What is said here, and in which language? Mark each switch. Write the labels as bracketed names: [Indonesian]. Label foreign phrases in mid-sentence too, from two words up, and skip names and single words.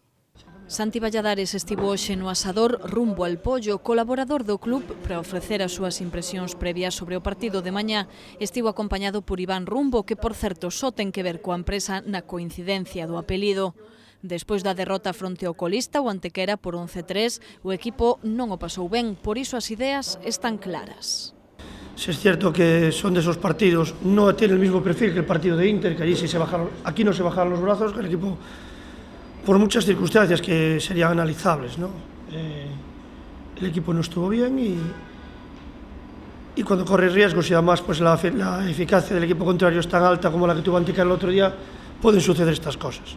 [Galician] Santi Valladares estivo hoxe no asador rumbo al Pollo, colaborador do club, para ofrecer as súas impresións previas sobre o partido de mañá. Estivo acompañado por Iván Rumbo, que por certo só ten que ver coa empresa na coincidencia do apelido. Despois da derrota fronte ao colista, o Antequera por 11-3, o equipo non o pasou ben, por iso as ideas están claras. [Spanish] Si es cierto que son de esos partidos, no tiene el mismo perfil que el partido de Inter, que allí sí aquí no se bajaron los brazos, que el equipo, por muchas circunstancias que serían analizables, ¿no? El equipo no estuvo bien y cuando corre riesgos y además pues la eficacia del equipo contrario es tan alta como la que tuvo Antequera el otro día, poden suceder estas cosas.